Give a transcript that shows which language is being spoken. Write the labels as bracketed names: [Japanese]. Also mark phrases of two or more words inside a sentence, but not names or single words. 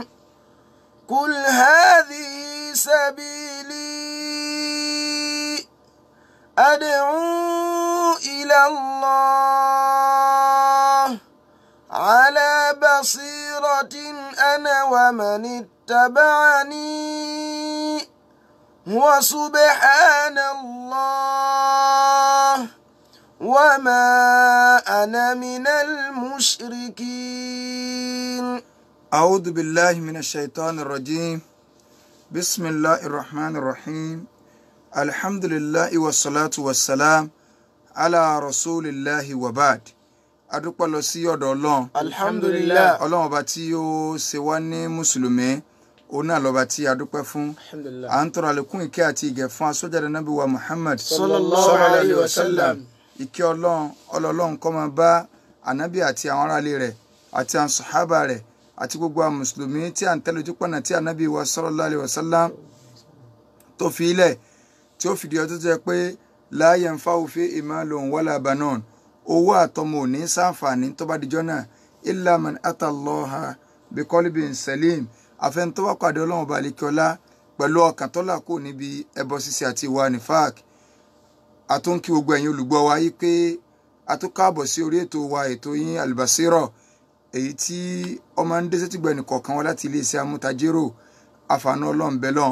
[Arabic] قل هذه سبيلي أدعو إلى الله على بصيرة أنا ومن اتبعني وسبحان الله وما أنا من المشركين. أعوذ بالله من الشيطان الرجيم. بسم الله الرحمن الرحيم. الحمد لله والصلاة والسلام على رسول الله وبعد. [Yoruba] adúpẹ́ lọ sí ọ̀dọ̀ Ọlọ́run. Alhamdulillah. Ọlọ́run ọba tí ó ṣe wá ní mùsùlùmí òun náà lọ́ba tí a dúpẹ́ fún. Alhamdulillah. À ń tọrọ àlékún ìkẹ́ àti ìgẹ̀ fún asọ́jáde nábì wa Muhammad [Arabic] صلى الله عليه وسلم. [Yoruba] Ìkẹ́ Ọlọ́run kó máa bá ànábì àti àwọn aráalé rẹ̀ àti àwọn sàhábà rẹ̀ àti gbogbo àwọn mùsùlùmí tí à ń tẹ̀lé ojú pọ̀nà tí ànábì wa [Arabic] صلى الله عليه وسلم [Yoruba] tó fi ilẹ̀ tí ó fìdí ọjọ́ jẹ́ pé [Arabic] لا ينفع فيه مال ولا بنون. [Yoruba] Owó àtọmọ ò ní ṣàǹfààní tó bá dijọ́ náà [Arabic] إلا من أتى الله بقلب سليم. [Yoruba] Àfẹn tó bá pàdé Ọlọ́run ọba àlekíọlá pẹ̀lú ọkàn tó là kò níbi ẹbọ ṣíṣe àti ìwà nifaq. Àtúnkí gbogbo ẹ̀yin olùgbọ́ wa yí pé a tún káàbọ̀ sí orí ètò wa, ètò yín Al-Basira, èyí tí ọmọ ń dé sétígbọ̀ ẹnìkọ̀ọ̀kan wa láti iléeṣẹ́ amútajérò àfààní Ọlọ́run bẹ́lọ́n.